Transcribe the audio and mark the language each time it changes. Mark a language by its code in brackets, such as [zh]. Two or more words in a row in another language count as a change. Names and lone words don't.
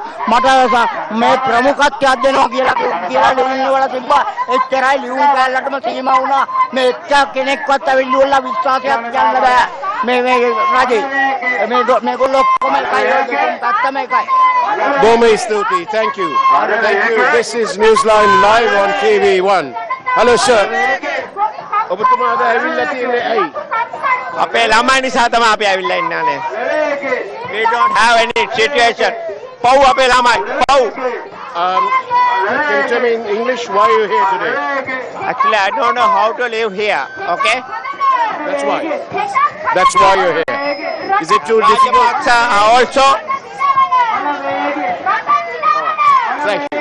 [si] මට මේ ප්‍රමුඛත්වයක් දෙනවා කියලා ලියුම් වල තිබ්බා. එච්චරයි ලියුම් කාලලටම සීමා වුණා. මේ එක්ක කෙනෙක්වත් ඇවිල්ලා විශ්වාසයක් ගන්න බෑ. මේ රජේ මේගොල්ලෝ ඔක්කොම එකයි පැත්තම එකයි. බොහොම ස්තුතියි. [en] Thank you. This is Newsline Live on TV1. Hello sir. [si] ඔබතුමා අද ඇවිල්ලා තියෙන්නේ ඇයි? අපේ ළමයි නිසා තමයි අපි ඇවිල්ලා ඉන්නේ. [en] We don't have any situation. [si] පව් අපේ ළමයි. පව්. [en] Can you tell me in English why you're here today? Actually, I don't know how to live here. Okay? That's why. That's why you're here. Is it too difficult? Also. Thank you.